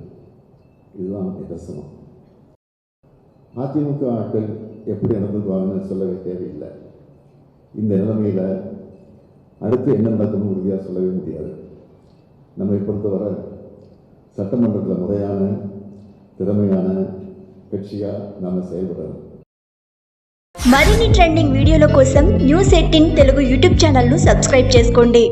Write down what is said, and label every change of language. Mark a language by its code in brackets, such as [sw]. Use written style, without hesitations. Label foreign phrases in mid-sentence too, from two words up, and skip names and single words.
[ta] இதுதான் நிதர்சனம். அதிமுக ஆட்கள் எப்படி நடந்துக்குவாங்கன்னு சொல்லவே தேவையில்லை. இந்த நிலைமையில் அடுத்து என்ன நடக்கும்னு உறுதியாக சொல்லவே முடியாது. நம்மை பொறுத்தவரை சட்டமன்றத்தில் முறையான திறமையான కచ్చిగా నామ సేవరు [te] మరిన్ని ట్రెండింగ్ వీడియోల కోసం న్యూస్ 18 తెలుగు యూట్యూబ్ ఛానల్ ను సబ్స్క్రైబ్ చేసుకోండి.